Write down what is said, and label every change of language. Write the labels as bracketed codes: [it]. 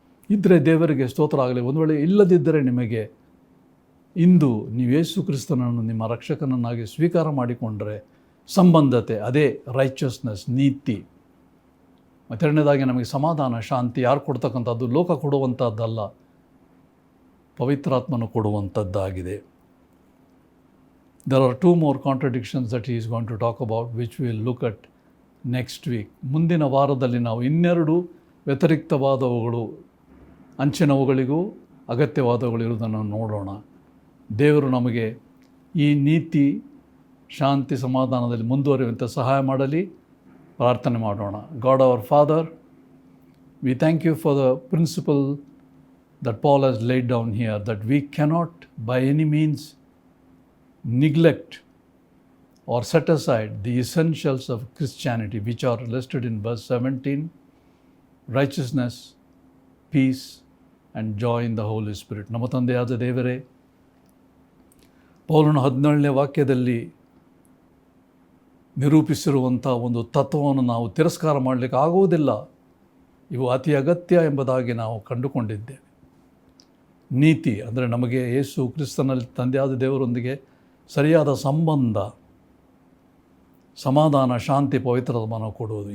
[kn] ಇದ್ದರೆ ದೇವರಿಗೆ ಸ್ತೋತ್ರ ಆಗಲಿ. ಒಂದು ವೇಳೆ ಇಲ್ಲದಿದ್ದರೆ ನಿಮಗೆ ಇಂದು ನೀವು ಯೇಸು ಕ್ರಿಸ್ತನನ್ನು ನಿಮ್ಮ ರಕ್ಷಕನನ್ನಾಗಿ ಸ್ವೀಕಾರ ಮಾಡಿಕೊಂಡ್ರೆ ಸಂಬಂಧತೆ, ಅದೇ ರೈಚಸ್ನೆಸ್, ನೀತಿ. ಎರಡನೇದಾಗಿ ನಮಗೆ ಸಮಾಧಾನ, ಶಾಂತಿ ಯಾರು ಕೊಡ್ತಕ್ಕಂಥದ್ದು? ಲೋಕ ಕೊಡುವಂಥದ್ದಲ್ಲ, ಪವಿತ್ರಾತ್ಮನು ಕೊಡುವಂಥದ್ದಾಗಿದೆ. [en] There are 2 more contradictions that he is going to talk about, which we will look at next week. [kn] ಮುಂದಿನ ವಾರದಲ್ಲಿ ನಾವು 2 ವ್ಯತಿರಿಕ್ತವಾದವುಗಳು, ಅಂಚಿನವುಗಳಿಗೂ ಅಗತ್ಯವಾದವುಗಳು ಇರುವುದನ್ನು ನೋಡೋಣ. ದೇವರು ನಮಗೆ ಈ ನೀತಿ, ಶಾಂತಿ, ಸಮಾಧಾನದಲ್ಲಿ ಮುಂದುವರಿಯುವಂತೆ ಸಹಾಯ ಮಾಡಲಿ. ಪ್ರಾರ್ಥನೆ ಮಾಡೋಣ. [en] God our Father, we thank you for the principle that Paul has laid down here, that we cannot by any means neglect or set aside the essentials of Christianity, which are listed in verse 17: righteousness, peace, and joy in the Holy Spirit. [kn] ನಮ್ಮ ತಂದೆಯಾದ ದೇವರೇ, ಪೌಲನ 17ನೇ ವಾಕ್ಯದಲ್ಲಿ ನಿರೂಪಿಸಿರುವಂಥ ಒಂದು ತತ್ವವನ್ನು ನಾವು ತಿರಸ್ಕಾರ ಮಾಡಲಿಕ್ಕೆ ಆಗುವುದಿಲ್ಲ. ಇವು ಅತಿ ಅಗತ್ಯ ಎಂಬುದಾಗಿ ನಾವು ಕಂಡುಕೊಂಡಿದ್ದೇವೆ. ನೀತಿ ಅಂದರೆ ನಮಗೆ ಯೇಸು ಕ್ರಿಸ್ತನಲ್ಲಿ ತಂದೆಯಾದ ದೇವರೊಂದಿಗೆ ಸರಿಯಾದ ಸಂಬಂಧ, ಸಮಾಧಾನ, ಶಾಂತಿ, ಪವಿತ್ರತಮನ ಕೊಡುವುದು.